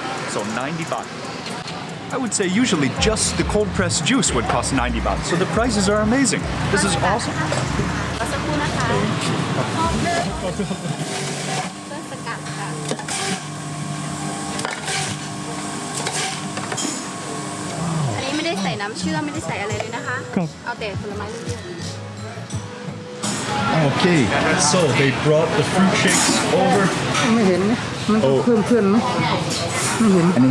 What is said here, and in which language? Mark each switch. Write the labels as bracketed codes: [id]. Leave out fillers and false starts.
[en] So 90 baht. I would say usually just the cold pressed juice would cost 90 baht. So the prices are amazing. This is awesome. [th] สักครู่นะคะเพื่อสกัดค่ะอันนี้ไม่ได้ใส่น้ำเชื่อมไม่ได้ใส่อะไรเลยนะคะเอาแต่ผลไม้เลือก [en] Okay, so they brought the fruit shakes over. [th] ไม่เห็นนะมันต้องเพิ่มไหมไม่เห็น